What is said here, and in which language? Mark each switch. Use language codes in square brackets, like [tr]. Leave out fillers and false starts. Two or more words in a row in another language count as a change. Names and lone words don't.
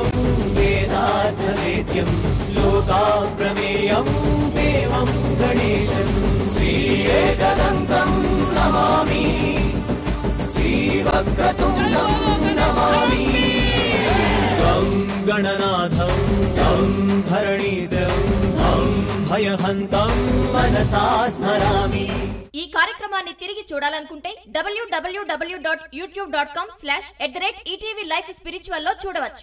[sa] वेदार्थवेद्यं लोकाप्रमेयं देवं गणेशं श्रीएकदन्तं नमामि श्रीवक्रतुण्डं नमामि गं गणनाथं गं भरणीशं गं भयहन्तं मनसा स्मरामि. [te] ఈ కార్యక్రమాన్ని తిరిగి చూడాలనుకుంటే www.youtube.com/ETV Life Spiritual లో చూడవచ్చు.